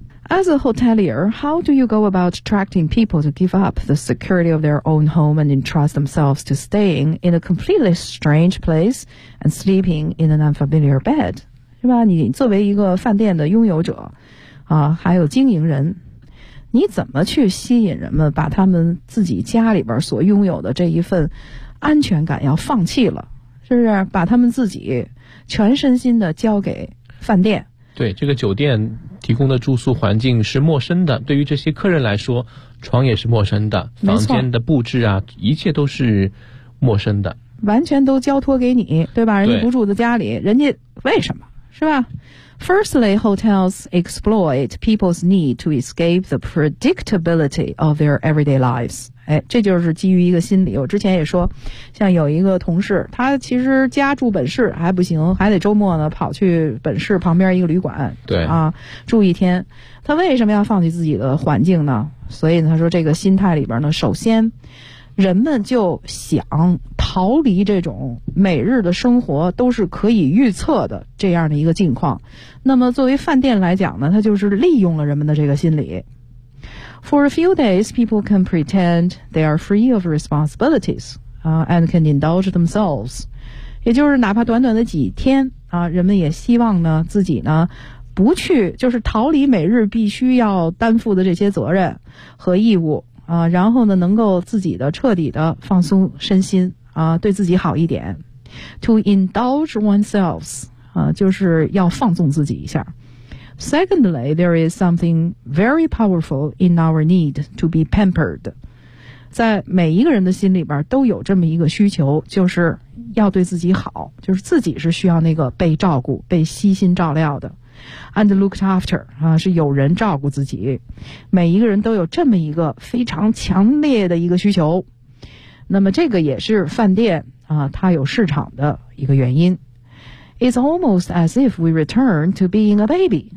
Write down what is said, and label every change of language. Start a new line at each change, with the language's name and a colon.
English: As a hotelier, how do you go about attracting people to give up the security of their own home and entrust themselves to staying in a completely strange place and sleeping in an unfamiliar bed?
Chinese: 是吧？你作为一个饭店的拥有者，啊，还有经营人，你怎么去吸引人们把他们自己家里边所拥有的这一份安全感要放弃了？是不是？把他们自己全身心的交给饭店？对，这个酒店提供的住宿环境是陌生的，对于这些客人来说床也是陌生的，房间的布置啊一切都是陌生的，完全都交托给你，对吧？人家不住在家里，人家为什么，是吧？
English: Firstly, hotels exploit people's need to escape the predictability of their everyday lives.
Chinese: 哎，这就是基于一个心理，我之前也说，像有一个同事，他其实家住本市还不行，还得周末呢跑去本市旁边一个旅馆，对啊，住一天。他为什么要放弃自己的环境呢？所以他说这个心态里边呢，首先人们就想逃离这种每日的生活都是可以预测的这样的一个境况。那么作为饭店来讲呢，它就是利用了人们的这个心理。
English: For a few days, people can pretend they are free of responsibilities, and can indulge themselves.
Chinese: 也就是哪怕短短的几天啊，人们也希望呢自己呢不去，就是逃离每日必须要担负的这些责任和义务。啊，然后呢能够自己的彻底的放松身心啊，对自己好一点。
English: To indulge oneself
Chinese: 啊，就是要放纵自己一下。
English: Secondly, there is something very powerful in our need to be pampered.
Chinese: 在每一个人的心里边都有这么一个需求，就是要对自己好，就是自己是需要那个被照顾被悉心照料的。
English: And looked after
Chinese: 啊，是有人照顾自己。每一个人都有这么一个非常强烈的一个需求，那么这个也是饭店啊，它有市场的一个原因。
English: It's almost as if we return to being a baby